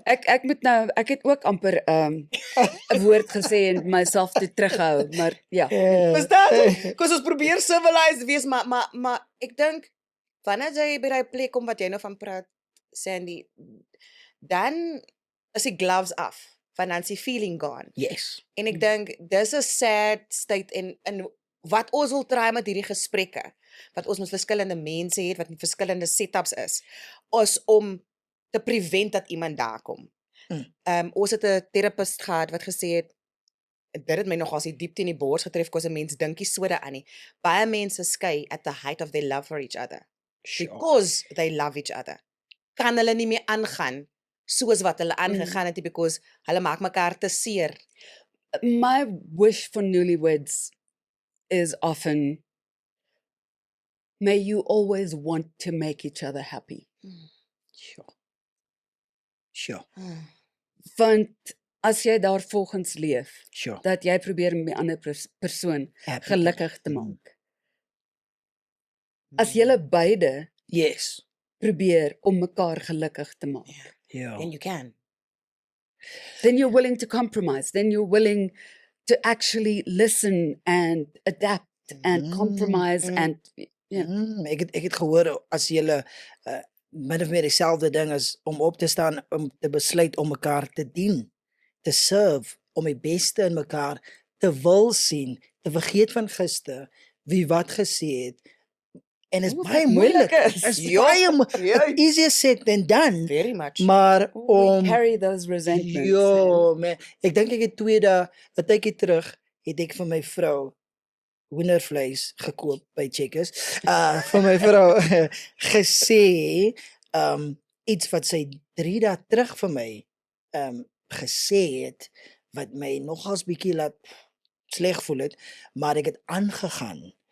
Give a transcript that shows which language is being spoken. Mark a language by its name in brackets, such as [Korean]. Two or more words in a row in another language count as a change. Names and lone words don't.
[Afrikaans] Ek moet nou, ek het ook amper 'n woord gesê en myself te terughou, maar ja. Verstaan? Kos ons probeer civilized wees, maar ek dink wanneer jy by daai plek kom wat jy nou van praat, Sandy, dan is die gloves af, van dan is die [English] feeling gone. Yes. [Afrikaans] En ek dink dis 'n [English] sad state [Afrikaans] in wat ons wil try met hierdie gesprekke, wat ons met verskillende mense het, wat met verskillende setups is om te prevent dat iemand daar kom. Ons het 'n terapeut gehad wat gesê het dit het my nog as die diepte in die bors getref, kos 'n mens dink nie so daaraan nie. Baie mense skei [English] at the height of their love for each other. Because they love each other. [Afrikaans] Kan hulle nie meer aangaan soos wat hulle aangegaan het because hulle maak mekaar te seer. [English] My wish for newlyweds is often, may you always want to make each other happy. Sure. [Afrikaans] Want as jy daar volgens leef, [English] Sure. [Afrikaans] dat jy probeer om die ander persoon [English] Happy. [Afrikaans] gelukkig te maak. As julle beide [English] Yes. [Afrikaans] probeer om mekaar gelukkig te maak, [English] Yeah. And you can. then you're willing to compromise, then you're willing to actually listen and adapt and compromise and ja. [Afrikaans] Ek het gehoor as julle min of meer dieselfde ding is om op te staan om te besluit om mekaar te dien, te serve, om die beste in mekaar te wil sien, te vergeet van gister, wie wat gesê het. En is Oeh, baie wat moeilik. moeilik is. Is Ja, baie ja. [English] it's easier said than done. Very much. [Afrikaans] Maar [English] We [Afrikaans] om [English] carry those resentments. [Afrikaans] Jo, man, ek dink ek het 2 dae, 'n tydjie terug, het ek vir my vrou hoendervleis gekoop by Checkers. Vir my vrou gesê, iets wat sy 3 dae terug vir my gesê het wat my nogals bietjie laat sleg voel het, maar ek het aangegaan